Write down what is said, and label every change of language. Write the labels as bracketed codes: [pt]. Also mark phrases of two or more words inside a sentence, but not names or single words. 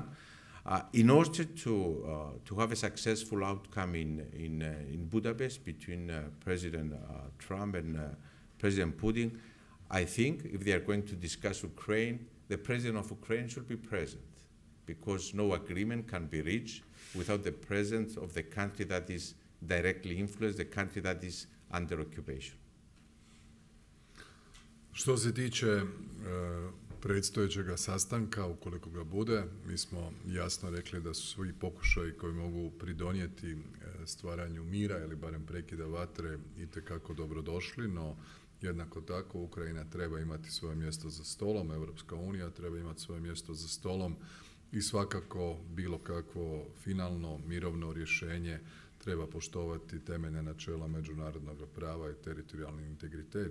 [en] In order to have a successful outcome in Budapest between President Trump and President Putin, I think if they are going to discuss Ukraine, the President of Ukraine should be present, because no agreement can be reached without the presence of the country that is directly influenced, the country that is under occupation. [hr] Što se tiče predstojećega sastanka, ukoliko ga bude, mi smo jasno rekli da su svi pokušaji koji mogu pridonijeti stvaranju mira ili barem prekida vatre itekako dobrodošli, no jednako tako Ukrajina treba imati svoje mjesto za stolom, Europska unija treba imati svoje mjesto za stolom i svakako bilo kakvo finalno mirovno rješenje treba poštovati temeljne načela međunarodnog prava i teritorijalni integritet.